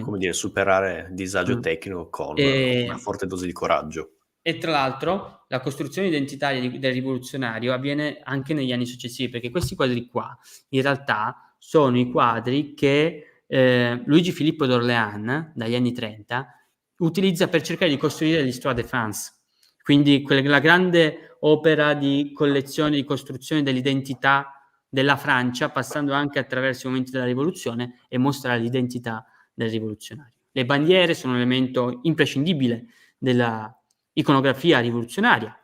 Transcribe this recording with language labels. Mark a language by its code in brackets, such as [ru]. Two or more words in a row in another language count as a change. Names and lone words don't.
[it] come dire, superare il disagio tecnico con una forte dose di coraggio. E tra l'altro la costruzione identitaria del rivoluzionario avviene anche negli anni successivi, perché questi quadri qua in realtà sono i quadri che Luigi Filippo d'Orléans dagli anni 30 utilizza per cercare di costruire l'Histoire de France, quindi la grande opera di collezione, di costruzione dell'identità della Francia, passando anche attraverso i momenti della rivoluzione e mostrare l'identità del rivoluzionario. Le bandiere sono un elemento imprescindibile della iconografia rivoluzionaria.